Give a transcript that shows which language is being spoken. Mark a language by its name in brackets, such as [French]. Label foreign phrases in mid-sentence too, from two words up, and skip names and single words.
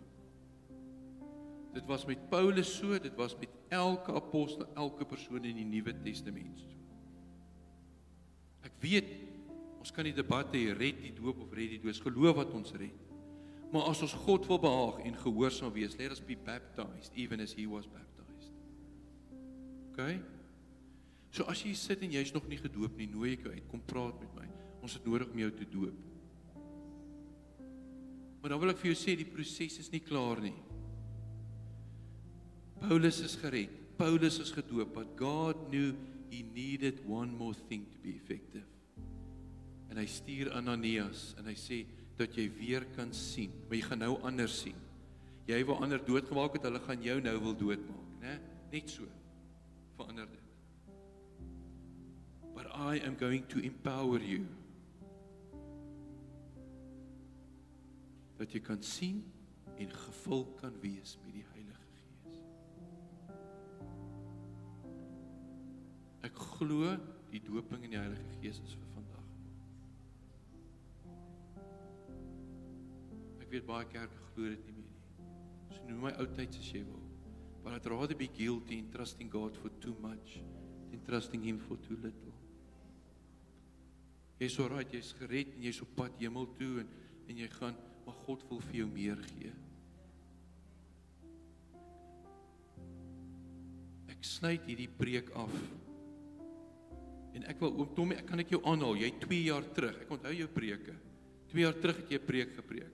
[Afrikaans] Dit was met Paulus so, dit was met elke apostel, elke persoon in die Nuwe Testament so. Ek weet, ons kan die debat hê, red die doop of red die dood, geloof wat ons red. Maar as ons God wil behaag en gehoorsaam wees, [English] let us be baptized, even as he was baptized. Okay? [Afrikaans] So as jy sit en jy is nog nie gedoop nie, nooi ek jou uit, kom praat met my. Ons het nodig om jou te doop. Maar dan wil ek vir jou sê, die proses is nie klaar nie. Paulus is gered, Paulus is gedoop, [English] but God knew he needed one more thing to be effective. [Afrikaans] En hy stuur Ananias, en hy sê, dat jy weer kan sien, maar jy gaan nou anders sien. Jy wil ander doodgemaak het, hulle gaan jou nou wil doodmaak, né? Net so, verander dit. [English] But I am going to empower you. [Afrikaans] Dat jy kan sien en gevul kan wees met die Heilige Gees. Ek glo die doping in die Heilige Gees is vir vandag. Ek weet baie kerke glo dit nie meer nie. So noem my oudtyds as jy wil. [English] But I'd rather be guilty in trusting God for too much than trusting Him for too little. [Afrikaans] Jy is alright, jy is gered en jy is op pad hemel toe en jy gaan, maar God wil vir jou meer gee. Ek sluit hierdie preek af. En ek wil, oom Tommy, kan ek jou aanhaal, jy 2 jaar terug, ek onthou jou preke, 2 jaar terug het jy 'n preek gepreek.